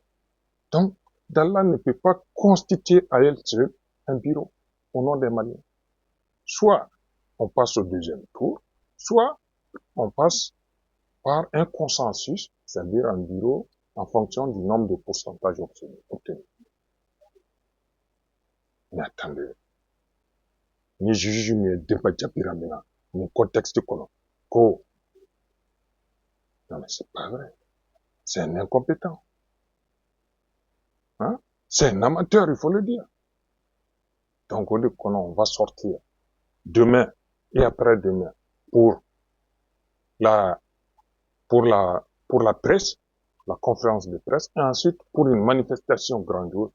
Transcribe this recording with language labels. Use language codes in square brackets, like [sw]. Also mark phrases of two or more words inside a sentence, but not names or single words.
[fr] Donc, Dalla ne peut pas constituer à elle seule un bureau au nom des Maliens. Soit on passe au deuxième tour, soit on passe par un consensus, c'est-à-dire un bureau en fonction du nombre de pourcentages obtenus. Mais attendez, ni juge ni Demba Djabira ni contexte colon. Non mais c'est pas vrai. C'est un incompétent. Hein? C'est un amateur, il faut le dire. Donc on va sortir demain et après-demain pour la presse, la conférence de presse, et ensuite pour une manifestation grandiose.